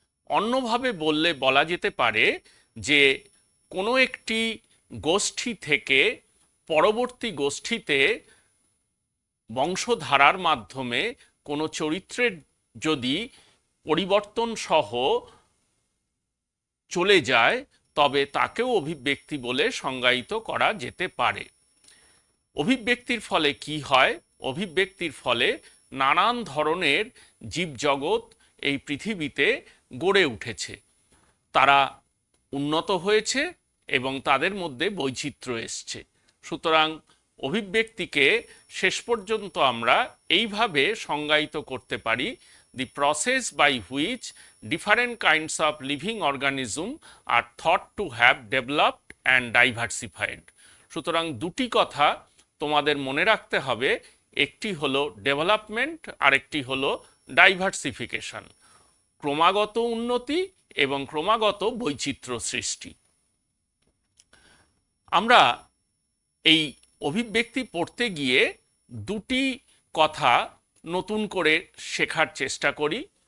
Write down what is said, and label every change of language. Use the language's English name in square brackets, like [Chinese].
[Bangla] অন্যভাবে বললে বলা যেতে পারে যে কোনো একটি গোষ্ঠী থেকে পরবর্তী গোষ্ঠীতে বংশধারার মাধ্যমে কোনো চরিত্রের যদি পরিবর্তন সহ চলে যায় তবে তাকেও অভিব্যক্তি বলে সংজ্ঞায়িত করা যেতে পারে। অভিব্যক্তির ফলে কি হয়? অভিব্যক্তির ফলে নানান ধরনের জীবজগৎ এই পৃথিবীতে গড়ে উঠেছে। তারা উন্নত হয়েছে এবং তাদের মধ্যে বৈচিত্র্য এসছে। সুতরাং অভিব্যক্তিকে শেষ পর্যন্ত আমরা এইভাবে সংজ্ঞায়িত করতে পারি: [English] the process by which different kinds of living organism are thought to have developed and diversified। [Bangla] সুতরাং দুটি কথা তোমাদের মনে রাখতে হবে, একটি হলো ডেভেলপমেন্ট আর একটি হলো ডাইভার্সিফিকেশন, ক্রমাগত উন্নতি এবং ক্রমাগত বৈচিত্র্য সৃষ্টি। আমরা এই অভিব্যক্তি পড়তে গিয়ে দুটি কথা নতুন করে শেখার চেষ্টা করি।